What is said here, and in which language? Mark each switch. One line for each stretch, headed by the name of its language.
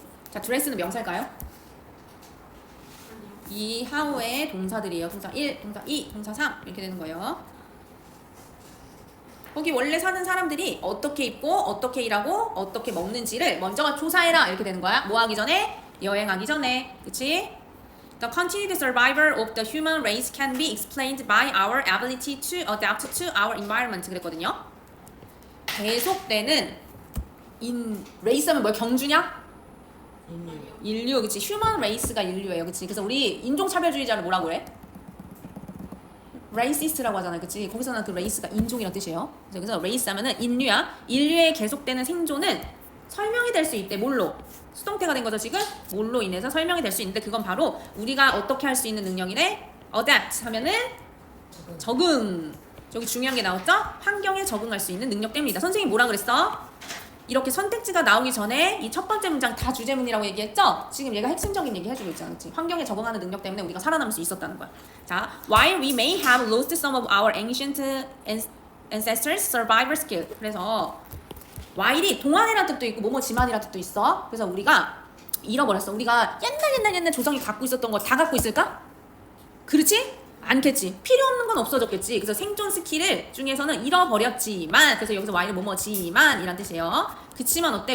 Korean: 자, 드레스는 명사일까요? 이 하우의 동사들이에요. 동사 1, 동사 2, 동사 3 이렇게 되는 거예요. 거기 원래 사는 사람들이 어떻게 입고 어떻게 일하고 어떻게 먹는지를 먼저 조사해라 이렇게 되는 거야. 뭐 하기 전에? 여행하기 전에. 그치?
English: The continued survival of the human race can be explained by our ability to adapt to our environment
Korean: 그랬거든요. 계속되는 레이스 하면 뭐야? 경주냐? 인류 그치? 휴먼 레이스가 인류예요. 그치? 그래서 우리 인종차별주의자를 뭐라고 그래? 레이시스트라고 하잖아요. 그치? 거기서는 그 레이스가 인종이라는 뜻이에요. 그래서 레이스 하면은 인류야. 인류의 계속되는 생존은 설명이 될 수 있대. 뭘로? 수동태가 된 거죠 지금? 뭘로 인해서 설명이 될 수 있는데 그건 바로 우리가 어떻게 할 수 있는 능력이래? adapt 하면은 적응. 저기 중요한 게 나왔죠? 환경에 적응할 수 있는 능력 때문이다. 선생님이 뭐라 그랬어? 이렇게 선택지가 나오기 전에 이 첫 번째 문장 다 주제문이라고 얘기했죠? 지금 얘가 핵심적인 얘기 해주고 있잖아. 그치? 환경에 적응하는 능력 때문에 우리가 살아남을 수 있었다는 거야. 자,
English: while we may have lost some of our ancient ancestors' survival skill.
Korean: 그래서 while이 동안이라는 뜻도 있고 뭐뭐 지만이라는 뜻도 있어. 그래서 우리가 잃어버렸어. 우리가 옛날 조상이 갖고 있었던 거 다 갖고 있을까? 그렇지? 않겠지. 필요 없는 건 없어졌겠지. 그래서 생존 스킬을 중에서는 잃어버렸지만 그래서 여기서 while은 뭐뭐지만 이란 뜻이에요. 그치만 어때?